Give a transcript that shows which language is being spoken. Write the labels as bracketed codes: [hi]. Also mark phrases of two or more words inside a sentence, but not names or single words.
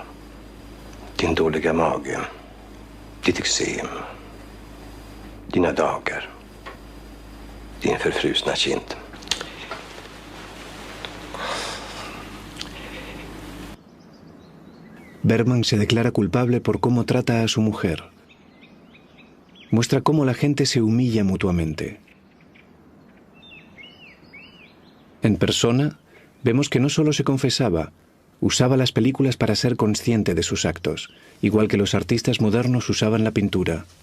[sv] Din dåliga mage. Ditt eksem. Dina dagar. Din förfrusna kind. [es] Bergman se declara culpable por cómo trata a su mujer. Muestra cómo la gente se humilla mutuamente. En Persona, vemos que no solo se confesaba, usaba las películas para ser consciente de sus actos, igual que los artistas modernos usaban la pintura.